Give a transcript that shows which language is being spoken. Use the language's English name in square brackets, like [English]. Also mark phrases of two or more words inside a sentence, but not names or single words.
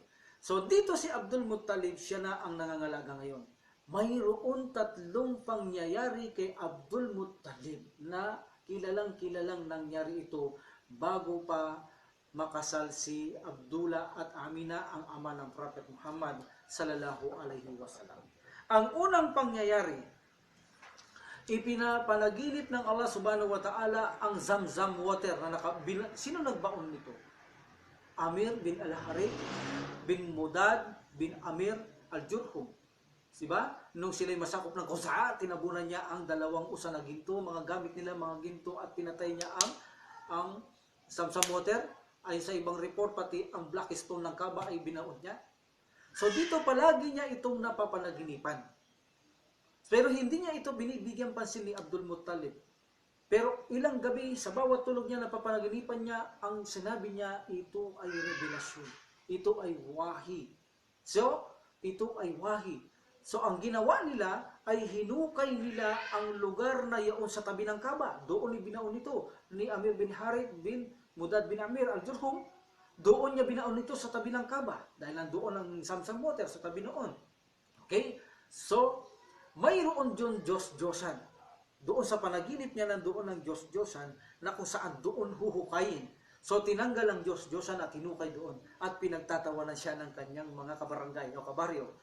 [Filipino] So dito si Abdul Muttalib, siya na ang nangangalaga ngayon. Mayroon 3 pangyayari kay Abdul Muttalib na kilalang nangyari ito bago pa makasal si Abdullah at Amina, ang ama ng Prophet Muhammad [Arabic] sallallahu alaihi wasallam. [Filipino] Ang unang pangyayari, ipinapanaginip ng Allah [Arabic] subhanahu wa ta'ala [Filipino] ang Zamzam water na sino nagbaon nito? Amir bin Al-Harith bin Mudad bin Amir Al-Jurhum. Diba? Nung sila'y masakop ng Qusaa, tinabunan niya ang 2 usa na ginto, mga gamit nila, mga ginto, at pinatay niya ang Zamzam water. Ay sa ibang report, pati ang [English] black stone [Filipino] ng Kaaba ay binaon niya. So dito palagi niya itong napapanaginipan. Pero hindi niya ito binibigyan pansin ni Abdul Muttalib. Pero ilang gabi, sa bawat tulog niya, napapanaginipan niya, ang sinabi niya, ito ay revelasyon. Ito ay wahi. So, ito ay wahi. So, ang ginawa nila ay hinukay nila ang lugar na yaon sa tabi ng Kaaba. Doon ni binaon ito ni Amir bin Harith bin Mudad bin Amir Al-Jurhum. Doon niya binaon ito sa tabi ng Kaaba. Dahil nandoon ang Zamzam water sa tabi noon. Okay? So, mayroon dyan Diyos-Diyosan. Doon sa panaginip niya, nandoon ang Diyos-Diyosan na kung saan doon huhukayin. So tinanggal ang Diyos-Diyosan at hinukay doon at pinagtatawanan siya ng kanyang mga kabarangay o kabaryo.